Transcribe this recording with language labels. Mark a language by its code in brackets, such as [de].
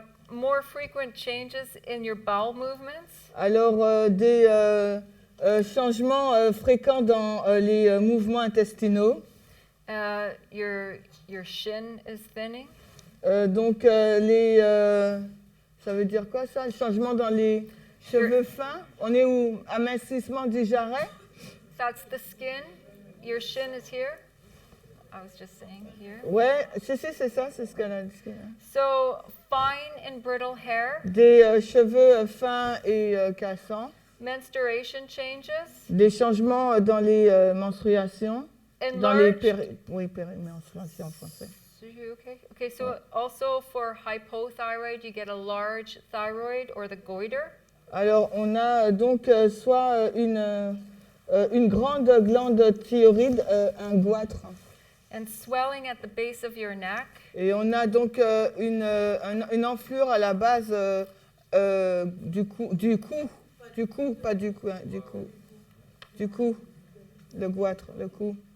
[en] more frequent changes in your bowel movements, [fr] Alors, des changements fréquents dans les mouvements intestinaux. [en] your shin is thinning, [fr] Donc, ça veut dire quoi ça? Le changement dans les cheveux fins. On est où? Amincissement du jarret. [en] that's the skin, your shin is here, I was just saying here. [fr] Ouais, c'est ça, c'est ce qu'elle a dit. [en] So fine and brittle hair, [fr] Des cheveux fins et cassants. [en] menstruation changes, [fr] Des changements dans les menstruations. Dans les menstruations en français. [en] Okay. Okay, so also for hypothyroid, you get a large thyroid or the goiter. [fr] Alors, on a donc soit une grande glande thyroïde, un goitre. [en] And swelling at the base of your neck, [fr] Et on a donc une enflure à la base du cou, pas du cou, hein, du cou, le goitre, le cou.